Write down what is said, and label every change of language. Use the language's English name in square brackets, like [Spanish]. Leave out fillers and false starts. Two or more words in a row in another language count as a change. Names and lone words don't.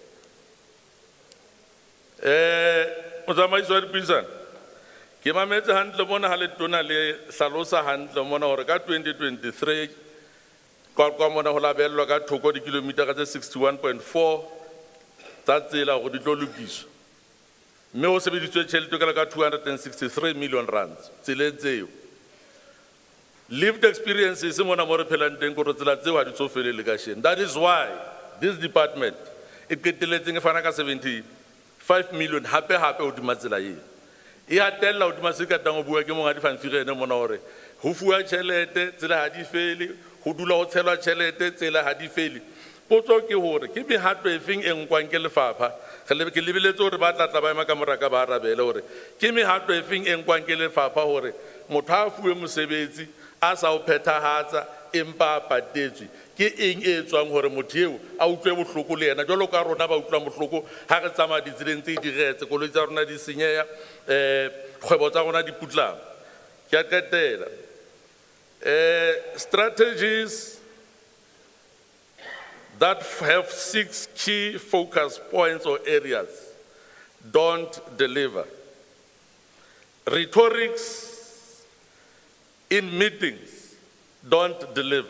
[Southern Sotho] Motsamaiso wa dipuisano, ke mametse hantle mona ha letona le hlalosa hantle mona hore ka 2023 Kwa mona ho labellwa ka thoko dikilometara tse 61.4 tsa tsela hore di tlo lokiswa. Mme ho sebedisitswe tjhelete e ka 263 million rands tseleng tseo. [English] Lived experiences [Southern Sotho] mona mo re phelang teng ko re tsela tseo ha di so felele ka sheng. [English] That is why this department [Southern Sotho] e qetelletseng e fana ka 75 million hape hodima tsela eo. E hatella hodima se ka tang ho bua ke monga difanfirene mona hore ho fuwa tjhelete tsela ha di fele, ho dula ho tshelwa tjhelete tsela ha di fele. Potso ke hore ke mehato efeng e nkwang ke lefapha ke lebeletse hore ba tla ba ema ka moraka ba arabele hore ke mehato efeng e nkwang ke lefapha hore motho a fuwe mosebetsi a sa o phethahatsa empa a patetswe ke eng e etswang hore motho eo a utlwe bohloko le yena jwalo ka rona ba utlwa bohloko ha re tsamaya ditseleng tse diretse koloi tsa rona di senyeha kgwebo tsa rona di putlama. Ke a qetela [English] strategies that have 6 key focus points or areas don't deliver. Rhetorics in meetings don't deliver.